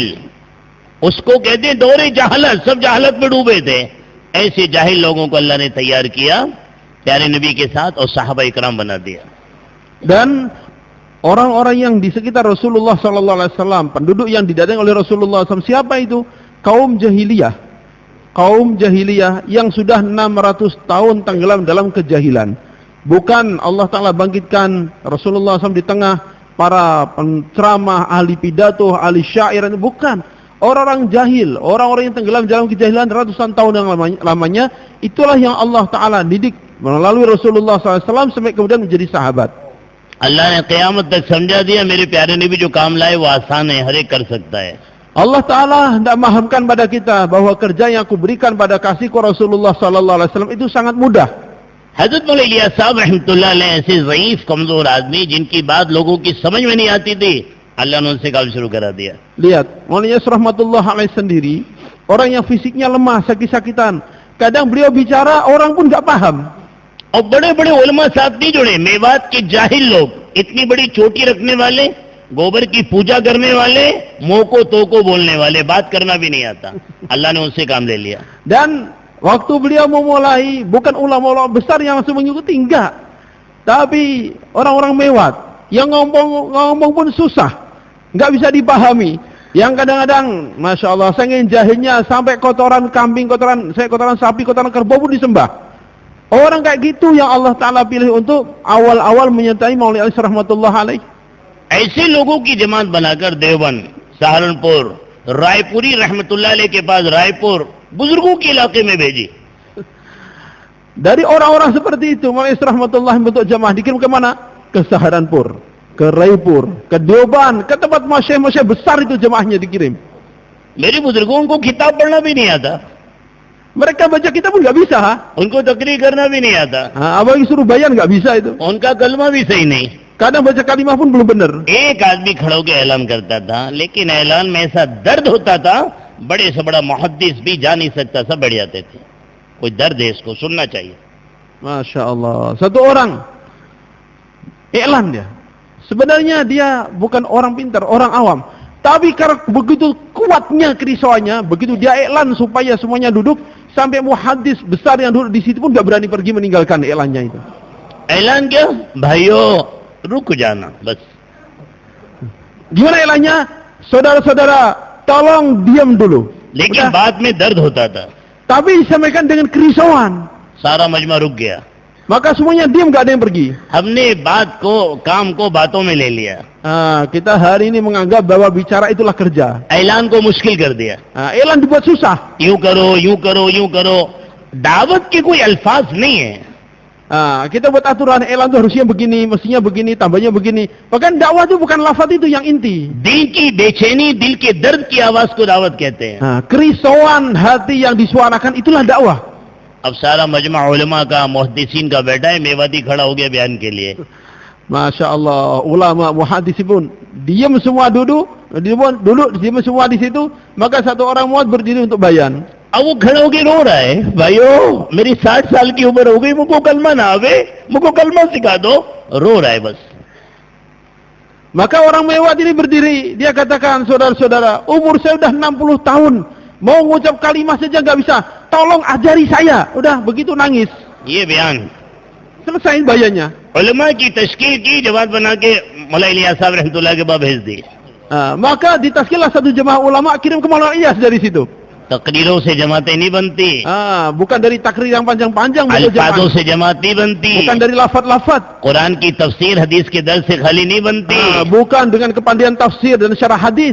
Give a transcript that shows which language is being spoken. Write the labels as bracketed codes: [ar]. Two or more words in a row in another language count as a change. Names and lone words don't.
[hi] उसको कहते हैं दौरे जहालत, सब जहालत में डूबे थे. ऐसे जाहिल लोगों को अल्लाह ने तैयार किया, प्यारे नबी के साथ, और सहाबा इकराम बना दिया. [id] Dan orang-orang yang di sekitar Rasulullah [ar] صلى الله عليه وسلم, [id] penduduk yang didatangi oleh Rasulullah SAW, siapa itu? Kaum jahiliyah kaum jahiliyah yang sudah 600 tahun tenggelam dalam kejahilan. Bukan Allah Ta'ala bangkitkan Rasulullah SAW di tengah para penceramah, ahli pidato, ahli syair, bukan. Orang-orang jahil, orang-orang yang tenggelam dalam kejahilan ratusan tahun yang lamanya, itulah yang Allah Ta'ala didik melalui Rasulullah SAW sampai kemudian menjadi sahabat. [hi] अल्लाह ने क़यामत तक समझा दिया मेरे प्यारे नबी जो काम लाए वो आसान है, हर एक कर सकता है. [id] Allah Ta'ala hendak memahamkan pada kita bahwa kerja yang aku berikan pada kasihku Rasulullah SAW itu sangat mudah. [hi] हजरत मौलाना इलियास साहब [ar] رحمة الله عليه [hi] ऐसे ज़ईफ कमजोर आदमी जिनकी बात लोगों की समझ में नहीं आती थी, अल्लाह ने उनसे काम शुरू करा दिया. [id] Lihat, Maulana [ar] رحمة الله عليه [id] sendiri, orang yang fisiknya lemah, sakit-sakitan, kadang beliau bicara orang pun enggak paham. [hi] और बड़े बड़े उलमा साहब नहीं जुड़े, मेवात के जाहिल लोग, इतनी बड़ी चोटी रखने वाले, गोबर की पूजा करने वाले, मोको तोको बोलने वाले, बात करना भी नहीं आता, अल्लाह ने उनसे काम ले लिया. [id] Dan waktu beliau memulai, bukan ulama-ulama besar yang langsung mengikuti, enggak. Tapi orang-orang mewat, yang ngomong pun susah, enggak bisa dipahami. Yang kadang-kadang, [ar] ما شاء الله, [id] saking jahilnya sampai kotoran kambing, kotoran sapi, kotoran kerbau pun disembah. Orang kayak gitu yang Allah Ta'ala pilih untuk awal-awal menyertai Maulana Ali [ar] رحمة الله عليه. [hi] ऐसे लोगों की जमात बनाकर देवबंद, सहारनपुर, रायपुरी [ar] رحمة الله عليه [hi] के पास रायपुर, बुजुर्गों के इलाके में भेजी. [id] Dari orang-orang seperti itu, Maulana rahmatullah bentuk jamaah dikirim ke mana? Ke Saharanpur, ke Raipur, ke Deoban, ke tempat masyayikh besar itu jamaahnya dikirim. [hi] मेरे बुजुर्गों को किताब पढ़ना भी नहीं आता, [id] Mereka baca kitab pun nggak bisa. [hi] उनको तकरीर करना भी नहीं आता, [id] Abang suruh bayan nggak bisa itu. [hi] उनका कलमा भी सही नहीं. [id] Kadang baca kalimah pun belum benar. [hi] एक आदमी खड़ा होकर ऐलान करता था, लेकिन ऐलान में ऐसा दर्द होता था, बड़े से बड़ा मुहद्दिस भी जा नहीं सकता, सब बैठ जाते थे. कोई दर्द है, इसको सुनना चाहिए. [ar] ما شاء الله. [id] Satu orang iklan dia. Sebenarnya dia bukan orang pintar, orang awam. Tapi karena begitu kuatnya kerisauannya, begitu dia iklan supaya semuanya duduk, sampai muhaddis besar yang duduk di situ pun nggak berani pergi meninggalkan iklannya itu. [hi] ऐलान क्या भाइयों रुक जाना बस. [id] Gimana iklannya? Saudara-saudara, tolong diam dulu. [hi] लेकिन [id] Udah. [hi] बाद में दर्द होता था, [id] Tapi disampaikan dengan kerisauan. [hi] सारा मजमा रुक गया. [id] Maka semuanya diam, nggak ada yang pergi. [hi] हमने बात को, काम को बातों में ले लिया, [id] Kita hari ini menganggap bahwa bicara itulah kerja. [hi] ऐलान को मुश्किल कर दिया. [id] Iklan dibuat susah. [hi] यूं करो यूं करो यूं करो. दावत के कोई अल्फाज नहीं है. [id] Kita buat aturan, iklan itu harusnya begini, mestinya begini, tambahnya begini. Bahkan dakwah itu bukan lafaz itu yang inti. [hi] दिल की बेचैनी, दिल के दर्द की आवाज को दावत कहते हैं. [id] Kerisauan hati yang disuarakan itulah dakwah. [hi] अब सारा मजमा उलमा का, मुहद्दिसीन का बैठा है, मेवाती खड़ा हो गया बयान के लिए. [ar] ما شاء الله, [id] ulama muhaddis pun diam semua duduk, diam semua di situ. Maka satu orang muad berdiri untuk bayan. [hi] अब वो खड़ा होके रो रहा है, भाइयों मेरी 60 साल की उम्र हो गई, मुझको कलमा ना आवे, मुझको कलमा सिखा दो. रो रहा है बस. [id] Maka orang mewat ini berdiri, dia katakan, saudara-saudara, umur saya sudah 60 tahun, mau mengucap kalimat saja nggak bisa, tolong ajari saya. Udah begitu nangis, [hi] ये बयान [id] selesai bayannya. [hi] उलमा की तश्कील की, जमात बना के मौलाना इलियास साहब रहमतुल्लाह के पास भेज दी. [id] Maka ditaskillah satu jemaah ulama kirim ke Maulana Ilyas dari situ. [hi] तकरीरों से जमातें नहीं बनती, [id] Bukan dari takrir yang panjang-panjang, [hi] अल्फाजों से जमात नहीं बनती, [id] bukan dari lafaz-lafaz, [hi] कुरान की तफसीर हदीस के दर्द से खाली नहीं बनती. [id] bukan dengan kepandaian tafsir dan syarah hadis.